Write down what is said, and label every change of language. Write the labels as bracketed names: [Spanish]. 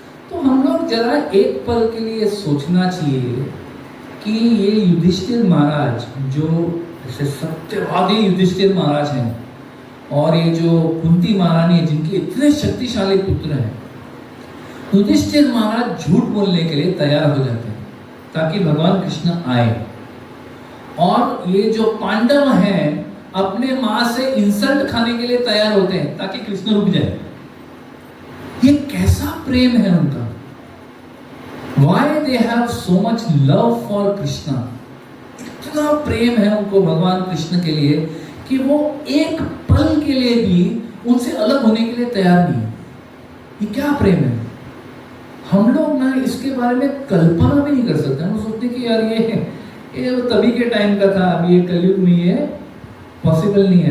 [Hindi] तो हम लोग जरा एक पल के लिए सोचना चाहिए कि ये युधिष्ठिर महाराज जो ऐसे सत्यवादी युधिष्ठिर महाराज हैं, और ये जो कुंती महारानी है जिनके इतने शक्तिशाली पुत्र हैं, युधिष्ठिर महाराज झूठ बोलने के लिए तैयार हो जाते हैं ताकि भगवान कृष्ण आए, और ये जो पांडव हैं अपने माँ से इंसल्ट खाने के लिए तैयार होते हैं ताकि कृष्ण रुक जाए। ये कैसा प्रेम है उनका, [English] Why they have so much love for Krishna? [Hindi] इतना प्रेम है उनको भगवान कृष्ण के लिए कि वो एक पल के लिए भी उनसे अलग होने के लिए तैयार नहीं। ये क्या प्रेम है, हम लोग ना इसके बारे में कल्पना भी नहीं कर सकते। हम सोचते कि यार ये तभी के टाइम का था, अभी ये कलयुग में ये पॉसिबल नहीं है।